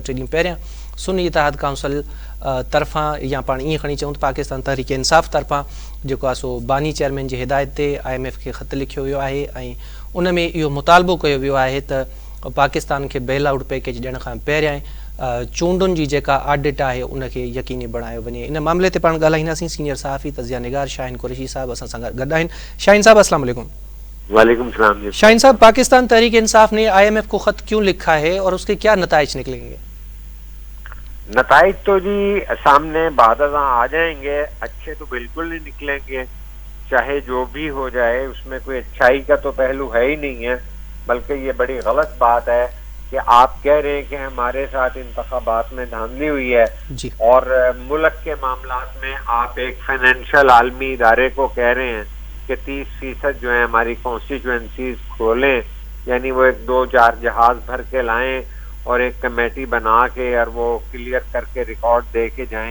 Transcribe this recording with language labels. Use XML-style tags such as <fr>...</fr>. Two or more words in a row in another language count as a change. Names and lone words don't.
<sd>2-3 ॾींहं पहिरियां सुन्नी इतिहाद काउंसिल तरफ़ां, या पाण ईअं खणी चऊं त पाकिस्तान तहरीक इंसाफ़ तरफ़ां जेको आहे सो बानी चेयरमैन जी हिदायत ते IMF खे ख़त लिखियो वियो आहे ऐं उन में इहो मुतालबो कयो वियो आहे त पाकिस्तान खे</sd> <en>bail out package</en> <sd>ॾियण खां पहिरियां चूंडुनि जी जेका ऑडिट आहे उनखे यकीनी बणायो वञे। इन मामले ते पाण ॻाल्हाईंदासीं। सीनियर सहाफ़ी तज़िया निगार शाहीन कुरैशी साहब असां सां गॾु आहिनि। शाहीन साहब अस्सलाम वालेकुम। वालेकुम सलाम।</sd> <ur>شاہین صاحب، پاکستان تحریک انصاف نے IMF کو خط کیوں لکھا ہے اور اس کے کیا نتائج نکلیں گے? نتائج تو جی سامنے بعد آ جائیں گے، اچھے تو بالکل نہیں نکلیں گے. چاہے جو بھی ہو جائے اس میں کوئی اچھائی کا تو پہلو ہے ہی نہیں ہے، بلکہ یہ بڑی غلط بات ہے کہ آپ کہہ رہے ہیں کہ ہمارے ساتھ انتخابات میں دھاندلی ہوئی ہے اور ملک کے معاملات میں آپ ایک فائنینشل عالمی ادارے کو کہہ رہے ہیں کہ 30% جو ہے ہماری کانسٹیچوئنسیز کھولیں، یعنی وہ 1-2-4 جہاز بھر کے لائیں اور ایک کمیٹی بنا کے اور وہ کلیئر کر کے ریکارڈ دے کے جائیں.</ur>